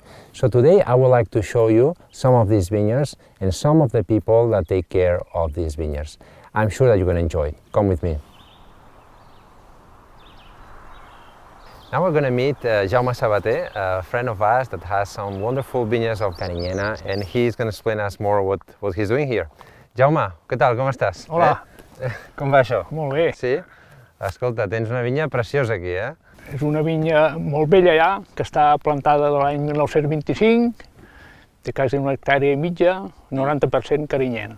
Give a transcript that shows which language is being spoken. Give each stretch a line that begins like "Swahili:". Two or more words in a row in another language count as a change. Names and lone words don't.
English: So today I would like to show you some of these vineyards and some of the people that take care of these vineyards. I'm sure that you're going to enjoy it. Come with me. Now we're going to meet Jaume Sabater, a friend of ours that has some wonderful vineyards of Carinyena, and he's going to explain us more what he's doing here.
Catalan: Jaume, què tal, com estàs? Hola. Com va això? Molt bé. Sí? Escolta, tens una vinya preciosa aquí, eh? És una vinya molt vella ja, que està plantada de l'any 1925, té quasi 1,5 hectàrees, 90% Carinyena.